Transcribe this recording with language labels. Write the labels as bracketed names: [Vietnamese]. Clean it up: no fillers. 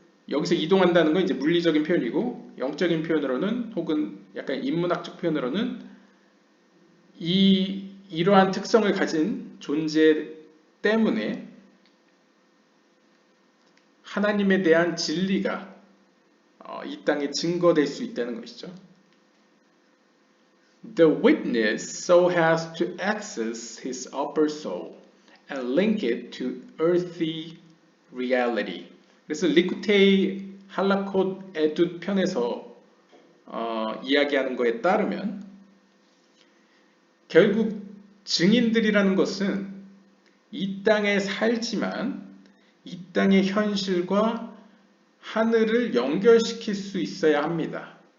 [Korean] 여기서 이동한다는 건 이제 물리적인 표현이고 영적인 표현으로는 혹은 약간 인문학적 표현으로는 이러한 특성을 가진 존재 때문에 하나님에 대한 진리가 이 땅에 증거될 수 있다는 것이죠. [English] The witness so has to access his upper soul and link it to earthly reality. [Korean] 그래서 리쿠테이 할라콧 에두 편에서 이야기하는 거에 따르면 결국 증인들이라는 것은 이 땅에 살지만 이 땅의 현실과 하늘을 연결시킬 수 있어야 합니다.